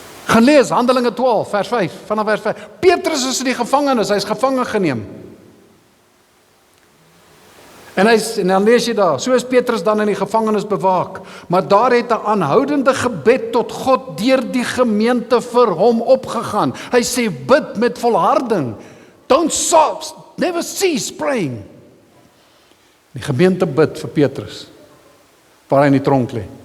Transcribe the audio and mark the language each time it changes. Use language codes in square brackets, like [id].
[af] Gaan lees, Handelinge 12, vers 5, vanaf vers 5. Petrus is in die gevangenis, hy is gevangen geneem. En dan lees jy daar, so is Petrus dan in die gevangenis bewaak, maar daar het 'n aanhoudende gebed tot God deur die gemeente vir hom opgegaan. Hy sê, bid met volharding, [en] don't stop, never cease praying. [af] Die gemeente bid vir Petrus, waar hy in die tronk lê.